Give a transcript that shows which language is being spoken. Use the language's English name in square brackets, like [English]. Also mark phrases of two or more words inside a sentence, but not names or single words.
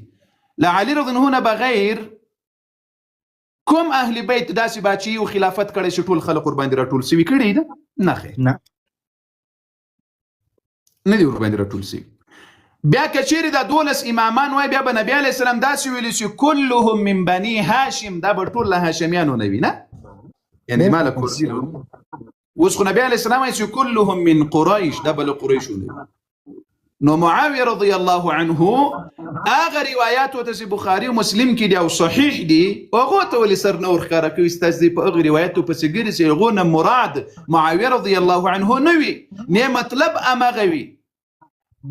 [Pashto] له علي [Arabic] رضی الله عنه [Pashto] بغیر کوم اهل بیت داسې باچي او خلافت کړی چې ټول خلق ورباندې راټول سوي کړي ده؟ نه خیر، نه دي ورباندې راټول سوي. بیا که چیرې دا 12 امامان وای بیا به نبی [Arabic] علیه السلام [Pashto] داسې ویلي چې [Arabic] كلهم من بني هاشم، [Pashto] دا به ټول له هاشمیانو نه وي، نه یعنې ما له کورسي. اوس خو نبی [Arabic] علیه السلام [Pashto] وایي چې [Arabic] كلهم من قریش، [Pashto] دا به له قریشو نه وي. نو معاویه [Arabic] رضی الله عنه [Pashto] هغه روایاتو ته چې بخاري او مسلم کې دي او صحیح دي هغو ته ولې سر نه ورښکاره کوي؟ ستاسې په هغه روایاتو پسې ګرځي چې هغو نه مراد معاویه [Arabic] رضی الله عنه [Pashto] نه وي، نه مطلب همغه وي.